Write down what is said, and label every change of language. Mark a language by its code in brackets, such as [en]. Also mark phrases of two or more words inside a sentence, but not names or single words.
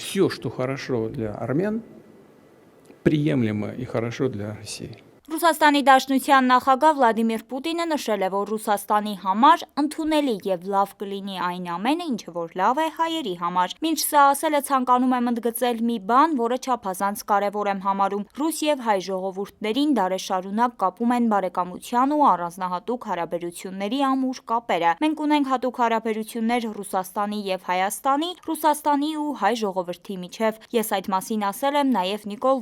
[ru] все, что хорошо для армян, приемлемо и хорошо для России. [hy] Ռուսաստանի Դաշնության նախագահ Վլադիմիր Պուտինը նշել է, որ Ռուսաստանի համար ընդունելի եւ լավ կլինի այն ամենը, ինչը որ լավ է հայերի համար։ Մինչ սա ասել է, ցանկանում եմ ընդգծել մի բան, որը չափազանց կարևոր եմ համարում։ Ռուս եւ հայ ժողովուրդներին դարաշարունակ կապում են բարեկամության ու առանձնահատուկ հարաբերությունների ամուր կապերը։ Մենք ունենք հատուկ հարաբերություններ Ռուսաստանի եւ Հայաստանի, Ռուսաստանի ու հայ ժողովրդի միջև։ Ես այդ մասին ասել եմ նաեւ Նիկոլ